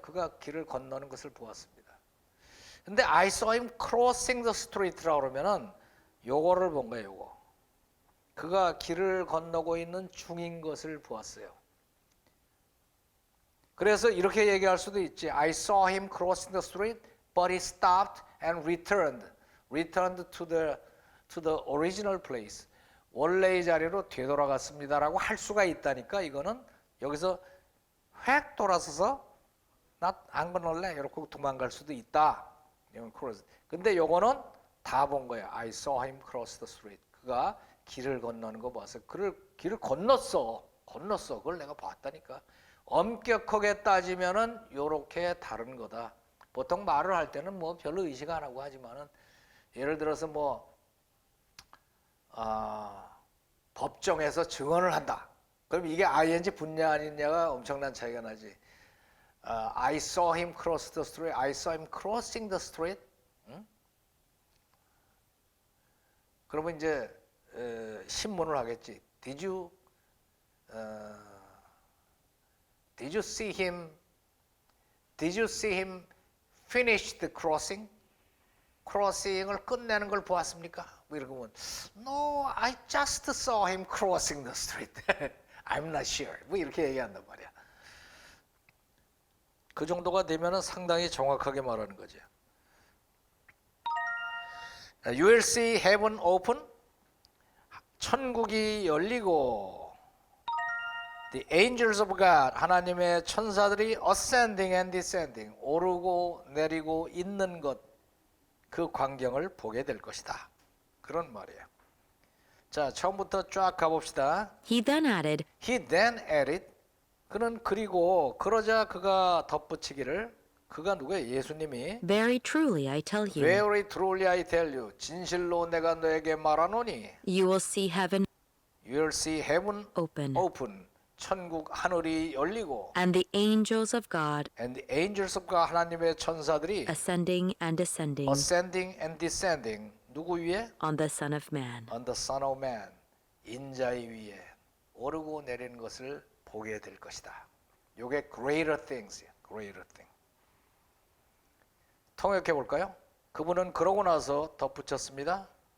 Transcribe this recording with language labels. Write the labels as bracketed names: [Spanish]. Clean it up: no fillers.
[Korean] 그가 길을 건너는 것을 보았습니다. 근데 [English] I saw him crossing the street [Korean] 라고 그러면은 요거를 본 거예요. 요거. 그가 길을 건너고 있는 중인 것을 보았어요. 그래서 이렇게 얘기할 수도 있지. [English] I saw him crossing the street, but he stopped and returned to the original place. [Korean] 원래의 자리로 되돌아갔습니다라고 할 수가 있다니까. 이거는 여기서 획 돌아서서 나 안 건널래 이렇게 도망갈 수도 있다. 근데 요거는 다 본 거야. [English] I saw him cross the street. [Korean] 그가 길을 건너는 거 봐서 길을 건넜어. 그걸 내가 봤다니까. 엄격하게 따지면은 요렇게 다른 거다. 보통 말을 할 때는 뭐 별로 의식 안 하고 하지만은 예를 들어서 뭐 법정에서 증언을 한다. 그럼 이게 ing 분냐 아니냐가 엄청난 차이가 나지. [English] I saw him cross the street. I saw him crossing the street. [Korean] 응? 그러면 이제 신문을 하겠지. [English] Did you see him finish the crossing? [Korean] 크로싱을 끝내는 걸 보았습니까? 뭐 이렇게 보면 [English] No, I just saw him crossing the street. I'm not sure. [Korean] 뭐 이렇게 얘기한단 말이야. 그 정도가 되면은 상당히 정확하게 말하는 거죠. [English] You will see heaven open. [Korean] 천국이 열리고 [English] The angels of God, [Korean] 하나님의 천사들이 [English] ascending and descending, [Korean] 오르고 내리고 있는 것, 그 광경을 보게 될 것이다. 그런 말이에요. 자, 처음부터 쫙 가봅시다. [English] He then added, He then added, [Korean] 그는 그리고 그러자 그가 덧붙이기를, 그가 누구예요? 예수님이 [English] Very truly I tell you, Very truly I tell you, [Korean] 진실로 내가 너에게 말하노니 [English] you will see heaven You will see heaven open, [Korean] open, 천국 하늘이 열리고 [English] and the angels of God And the angels of God, [Korean] 하나님의 천사들이 [English] ascending and descending ascending and descending, [Korean] 누구 위에? [English] on the Son of Man. On the Son of Man, [Korean] 인자의 위에 오르고 내리는 것을 보게 될 것이다. 요게 greater things이야. [English] greater thing. [Korean] 통역해 볼까요? 그분은 그러고 나서 덧붙였습니다.